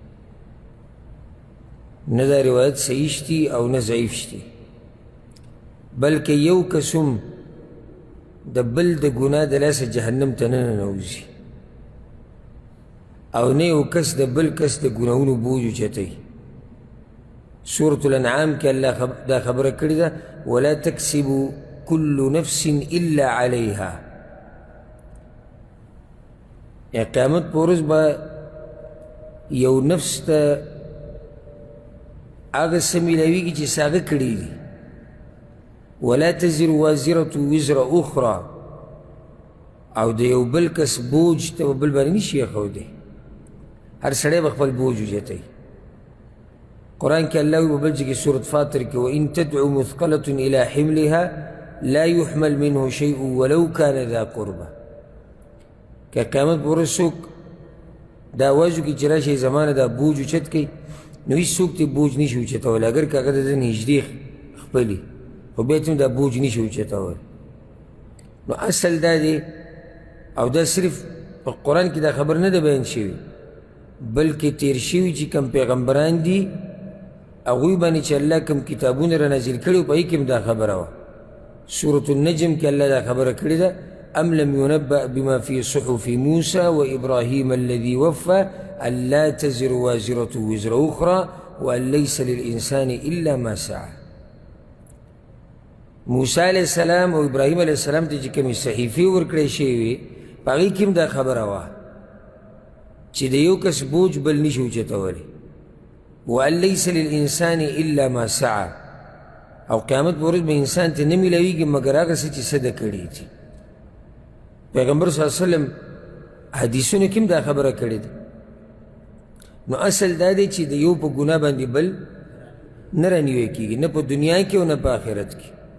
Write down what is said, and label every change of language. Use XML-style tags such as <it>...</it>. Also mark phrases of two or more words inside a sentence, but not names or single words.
<ps>نه دا روایت صحیح شتي او نه ضعیف شتي بلکې یو کس هم د بل د ګناه د لاسه جهنم ته نه ننوځي او نه یو کس د بل کس د ګناهونو بوج اوچتوي. سورة الانعام کې الله دا خبره کړې ده</ps> <ar>ولا تکسب كل نفس الا عليها.</ar> <ps>یا قیامت په ورځ به یو نفس ته هغه څه میلاویږي چې څه هغه کړي دي.</ps> <ar>ولا تزر وازرة وزر اخرى،</ar> <ps>او د یو بل کس بوج ته به بل باندې نشي ایښودی. هر سړی به خپل بوج اوچتوي. قرآن کې الله وایي په بل ځای کې سورة فاطر کې</ps> <ar>وإن تدعو مثقلة إلى حملها لا يحمل منه شيء ولو كان ذا قربى.</ar> <ps>که قیامت په ورځ څوک دا آواز وکړي چې راشئ زمانه دا بوج اوچت کړئ، نو هېڅ څوک ته بوج نشي اوچتولی، اگر که هغه د ده نږدې خپلي، خو بیا ته دا بوج نشي اوچتولی. نو اصل دا دی، او دا صرف په قرآن کې دا خبر نه ده بیان شوي، بلکې تیر شوي چې کوم پیغمبران دي هغوی باندې چې الله کوم کتابونه را نازل کړي په هغې کې هم دا خبره وه. سورة النجم کې الله دا خبره کړې ده</ps> <ar>ام لم ينبأ بما في صحف موسى وإبراهيم الذي وفى ألا تزر وازرة وزر أخرى وأن ليس للإنسان إلا ما سعى.</ar> <ps>موسی</ps> <ar>علیہ السلام</ar> <ps>او ابراهیم</ps> <ar>علیہ السلام</ar> <ps>ته چې کومې صحیفې ورکړې شوې وې په هغې کې هم دا خبره وه چې د یو کس بوج بل نشي اوچتولی.</ps> <ar>وأن ليس للإنسان إلا ما سعى،</ar> <ps>او قیامت په ورځ به انسان ته نه میلاویږي مګر هغه څه چې څه ده کړي دي. پیغمبر</ps> <ar>صلی الله علیه وسلم</ar> <ps>حدیثونو کې هم دا خبره کړې ده. نو اصل دا دی چې د یو په ګناه باندې بل نه رانیوی کېږي، نه په دنیا کې او نه په آخرت کې.</ps>